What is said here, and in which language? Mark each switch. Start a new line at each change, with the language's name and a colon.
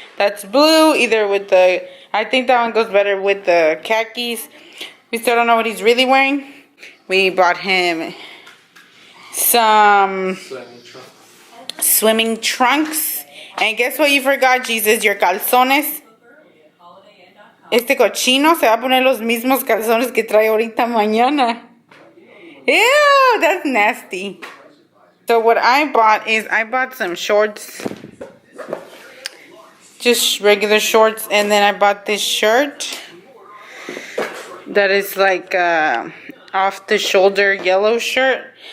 English: That's blue, either with the, I think that one goes better with the khakis. We still don't know what he's really wearing. We bought him some swimming trunks. And guess what you forgot, Jesus? Your calzones.
Spanish: Este cochino se va a poner los mismos calzones que trae ahorita mañana.
English: Ew, that's nasty. So what I bought is I bought some shorts. Just regular shorts. And then I bought this shirt that is like off the shoulder yellow shirt.